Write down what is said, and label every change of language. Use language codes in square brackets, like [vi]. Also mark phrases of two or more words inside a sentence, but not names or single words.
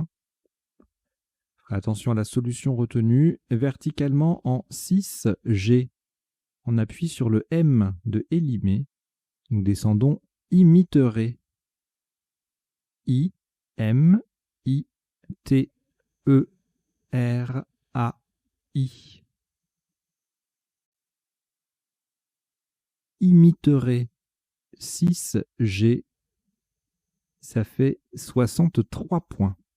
[fr] Attention à la solution retenue. Verticalement en 6G. On appuie sur le M de Élimé. Nous descendons imiterai. I, M, I, T, E, R, A, I. Imiterai 6G. Ça fait 63 points.